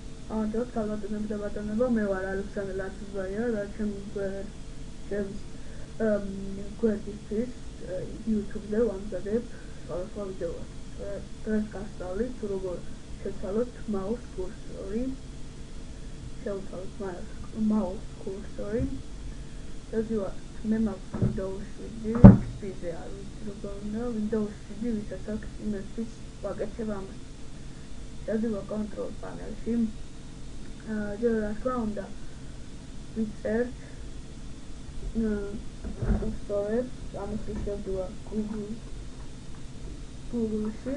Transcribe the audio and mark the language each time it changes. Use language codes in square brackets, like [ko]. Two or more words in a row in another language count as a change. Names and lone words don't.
[ka] ამჯერად ქალბატონები და ბატონებო, მე ვარ ალექსანდრე ლაცისბაია და ჩემს გვერდისთვის YouTube-ზე ვამზადებ სხვადასხვა ვიდეოას. დღეს გასწავლით როგორ შევცვალოთ [en] mouse cursor- [ka] ი. შევცვალოთ [en] mouse cursor- [ka] ი. ზოგადად მე მაქვს Windows 7 XP-ზე არ ვიცი როგორ უნდა Windows 7 ვისაც აქვს იმისთვის ვაკეთებ ამას. შევდივარ [en] control panel- [ka] ში. რა თქმა უნდა ვიწერთ cursor-ებს, ამისთვის შევდივარ Google-ში.